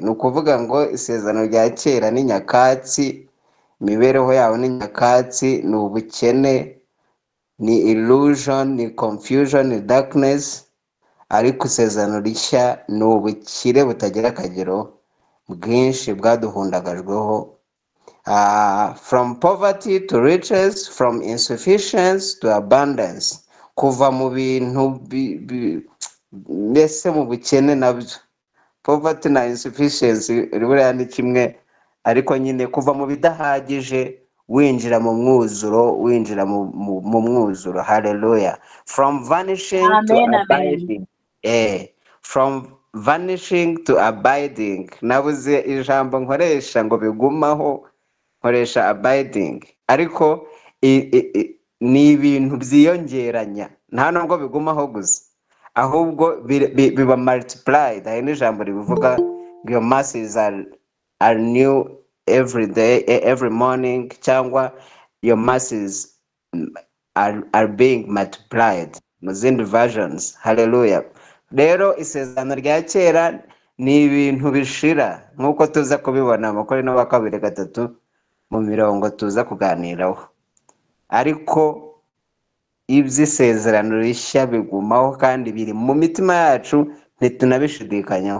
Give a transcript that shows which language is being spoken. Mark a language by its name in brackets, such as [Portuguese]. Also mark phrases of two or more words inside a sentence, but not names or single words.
[Kinyarwanda] Ni ukuvuga ngo isezerano rya kera ni nyakatsi, imibereho yawe ni nyakatsi, ni ubukene, ni illusion, ni confusion, ni darkness. Ariko isezerano rishya ni ubukire butagira akagero bwinshi bwaduhundagajweho, [English] from poverty to riches, from insufficiency to abundance. [Kinyarwanda] Kuva mu bintu mbese mu bukene nabyo, poverty na insufficiency buriya ni kimwe, ariko nyine kuva mu bidahagije winjira mu mwuzuro, Hallelujah. [English] From vanishing to abiding. from vanishing to abiding. [Kinyarwanda] Nabuze ijambo nkoresha ngo bigumaho, nkoresha abiding, ariko ni ibintu byiyongeranya, nta nubwo bigumaho gusa, ahubwo biba multiplied. Hari n'ijambo ribivuga ngo [English] your mercies are new every day, every morning, cyangwa your mercies are being multiplied [Kinyarwanda] mu zindi versions. Hallelujah. Rero isezerano rya kera ni ibintu bishira, nk'uko tuza kubibona mu Korinto wa 2:3 mu mirongo tuza kuganiraho, ariko iby'isezerano rishya bigumaho kandi biri mu mitima yacu, ntitunabishidikanyaho.